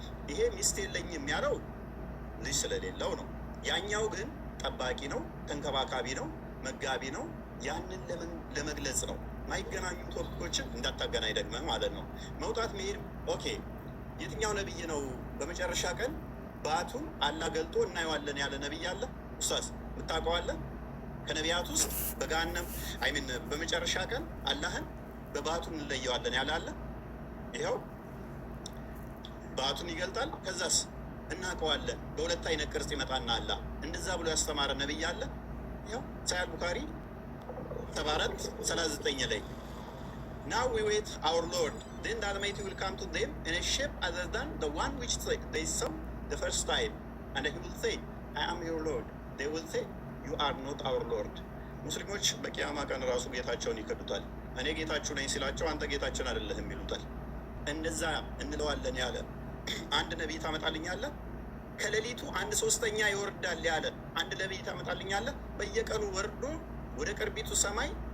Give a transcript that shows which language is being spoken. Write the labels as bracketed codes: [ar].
[am] ይሄ ሚስት የለኝም ያለው ልጅ ስለሌለው ነው። ያኛው ግን ጠባቂ ነው፣ ተንከባካቢ ነው፣ መጋቢ ነው። ያንን ለመግለጽ ነው። ማይገናኙ ቶፒኮችን እንዳታገናኝ ደግመህ ማለት ነው። መውጣት መሄድ ኦኬ። የትኛው ነቢይ ነው በመጨረሻ ቀን ባቱን አላህ ገልጦ እናየዋለን ያለ ነቢይ አለ ኡስታዝ? የምታውቀዋለህ? ከነቢያት ውስጥ በገሃነም በመጨረሻ ቀን አላህን በባቱን እንለየዋለን ያለ አለ? ይኸው ባቱን ይገልጣል። ከዛስ እናውቀዋለን በሁለት አይነት ቅርጽ ይመጣና አላህ እንደዛ ብሎ ያስተማረ ነቢይ አለ? ይኸው ሳያል ቡኻሪ 74:39 ላይ [en] Now we wait our Lord, then the Almighty will come to them in a shape other than the one which they saw the first time, and he will say, I am your Lord. They will say, you are not our Lord. [am] ሙስሊሞች በቂያማ ቀን ራሱ ጌታቸውን ይከዱታል። እኔ ጌታችሁ ነኝ ሲላቸው አንተ ጌታችን አይደለህም ይሉታል። እንደዛ እንለዋለን ያለ አንድ ነቢይ ታመጣልኛለህ? ከሌሊቱ 1/3 ይወርዳል ያለ አንድ ነቢይ ታመጣልኛለህ? በየቀኑ ወርዶ ወደ ቅርቢቱ ሰማይ